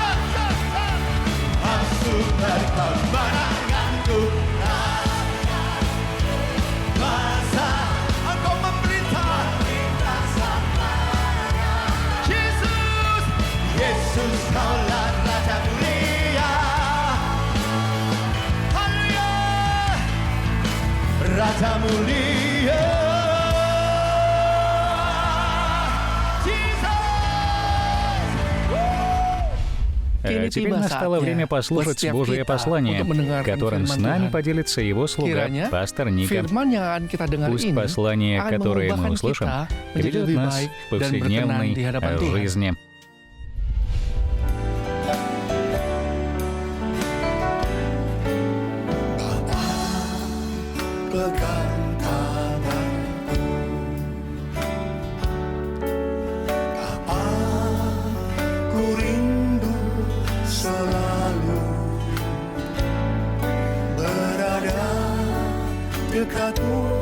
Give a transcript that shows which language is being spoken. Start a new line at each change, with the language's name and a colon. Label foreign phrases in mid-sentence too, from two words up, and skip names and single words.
Indonesian: Sumber kemenanganku, kuasa Engkau memerintah. Yesus. Yesus Kaulah Raja mulia. Haleluya. Raja mulia.
Russian: Теперь настало время послушать Божие послание, которым с нами поделится его слуга, пастор Ника. Пусть послание, которое мы услышим, приведет нас в повседневной жизни.
Indonesian: Pegang tanganku, Bapa, ku rindu selalu berada dekatmu,